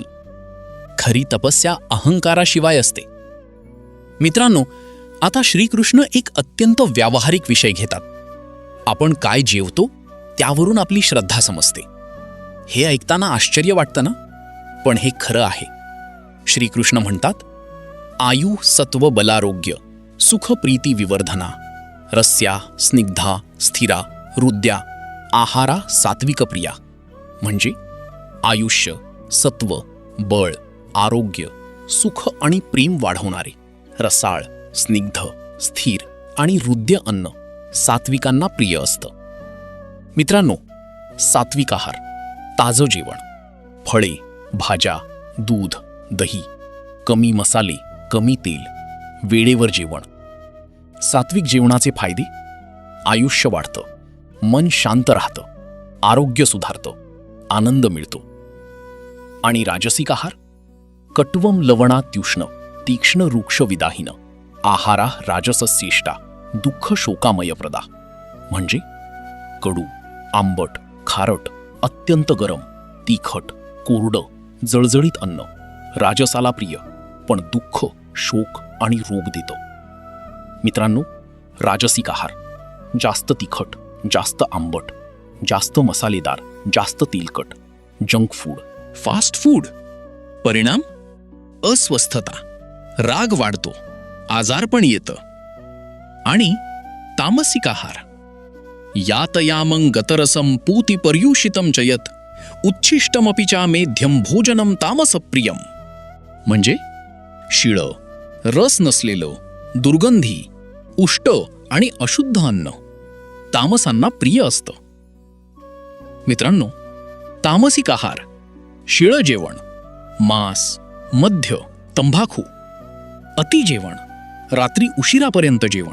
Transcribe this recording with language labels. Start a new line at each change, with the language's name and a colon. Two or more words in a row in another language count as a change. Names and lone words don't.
Marathi: खरी तपस्या अहंकाराशिवाय असते. मित्रांनो, आता श्रीकृष्ण एक अत्यंत व्यावहारिक विषय घेतात. आपण काय जेवतो त्यावरून आपली श्रद्धा समजते. हे ऐकताना आश्चर्य वाटतं ना, पण हे खरं आहे. श्रीकृष्ण म्हणतात,
Sanskrit: आयु सत्व बलारोग्य सुख प्रीती विवर्धना रस्या स्निग्धा स्थिरा हृद्या आहारा सात्विक प्रिया.
Marathi: म्हणजे आयुष्य, सत्व, बळ, आरोग्य, सुख आणि प्रेम वाढवणारे रसाळ, स्निग्ध, स्थिर आणि हृदय अन्न सात्विकांना प्रिय असतं. मित्रांनो, सात्विक आहार, ताजं जेवण, फळे, भाज्या, दूध, दही, कमी मसाले, कमी तेल, वेळेवर जेवण. सात्विक जेवणाचे फायदे: आयुष्य वाढतं, मन शांत राहतं, आरोग्य सुधारतं, आनंद मिळतो. आणि राजसिक आहार:
Sanskrit: कट्वम लवणात्युष्ण तीक्ष्ण रुक्ष विदाहीन आहारा राजसस्येष्टा दुःख शोकामय प्रदा.
Marathi: म्हणजे कडू, आंबट, खारट, अत्यंत गरम, तिखट, कोरडं, जळजळीत अन्न राजसाला प्रिय, पण दुःख, शोक आणि रोग देतं. मित्रांनो, राजसिक आहार: जास्त तिखट, जास्त आंबट, जास्त मसालेदार, जास्त तेलकट,
English: junk food, fast food.
Marathi: परिणाम: अस्वस्थता, राग वाढतो, आजारपण येतं. आणि तामसिक आहार:
Sanskrit: यातयामं गतरसं पूति पर्युषितं च यत् उच्छिष्टमपि चा मेध्यम भोजनं तामसप्रियम.
Marathi: म्हणजे शिळं, रस नसलेलं, दुर्गंधी, उष्ट आणि अशुद्ध अन्न तामसांना प्रिय असतं. मित्रांनो, तामसिक आहार: शिळं जेवण, मांस, मद्य, तंबाखू, अति जेवण, रात्री उशिरापर्यंत जेवण.